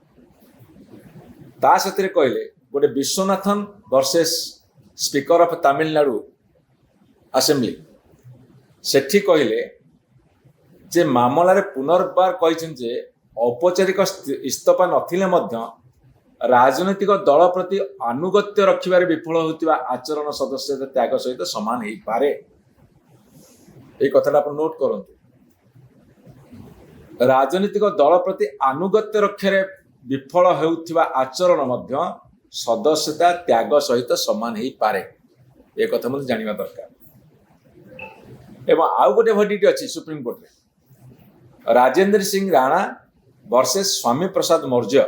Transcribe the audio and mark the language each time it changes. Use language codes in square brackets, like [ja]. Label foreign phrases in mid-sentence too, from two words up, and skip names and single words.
[or] ତା ସାଥିରେ କହିଲେ ଗୋଟେ ବିଶ୍ୱନାଥନ ଭର୍ସେସ୍ ସ୍ପିକର ଅଫ୍ ତାମିଲନାଡୁ ଆସେମ୍ବଲି, ସେଠି କହିଲେ ଯେ ମାମଲାରେ ପୁନର୍ବାର କହିଛନ୍ତି ଯେ ଔପଚାରିକ ଇସ୍ତଫା ନଥିଲେ ମଧ୍ୟ ରାଜନୈତିକ ଦଳ ପ୍ରତି ଆନୁଗତ୍ୟ ରଖିବାରେ ବିଫଳ ହେଉଥିବା ଆଚରଣ ସଦସ୍ୟତା ତ୍ୟାଗ ସହିତ ସମାନ ହେଇପାରେ। ଏଇ କଥାଟା ଆପଣ ନୋଟ କରନ୍ତୁ। ରାଜନୈତିକ ଦଳ ପ୍ରତି ଆନୁଗତ୍ୟ ରକ୍ଷାରେ ବିଫଳ ହେଉଥିବା ଆଚରଣ ମଧ୍ୟ ସଦସ୍ୟତା ତ୍ୟାଗ ସହିତ ସମାନ ହେଇପାରେ, ଏ କଥା ମଧ୍ୟ ଜାଣିବା ଦରକାର। ଏବଂ ଆଉ ଗୋଟେ ଭର୍ଡିକ୍ଟ ଅଛି ସୁପ୍ରିମକୋର୍ଟରେ, ରାଜେନ୍ଦ୍ର ସିଂ ରାଣା ଭର୍ସେସ୍ ସ୍ୱାମୀ ପ୍ରସାଦ ମୌର୍ଯ୍ୟ।